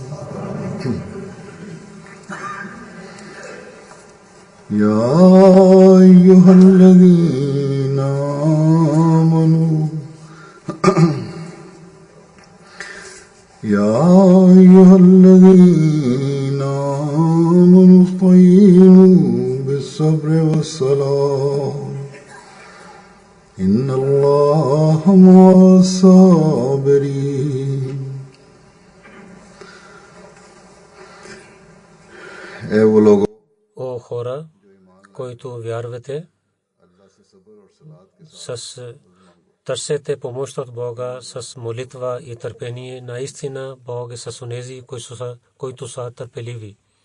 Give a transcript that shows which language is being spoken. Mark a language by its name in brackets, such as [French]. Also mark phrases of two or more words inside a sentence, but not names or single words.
[Arabic] يا أيها الذين آمنوا استعينوا بالصبر والصلاة إن الله مع الصابرين. [Bulgarian] О хора, които вярвате, търсете помощ от Бога с молитва и търпение. Наистина Бог е с онези, които са търпеливи.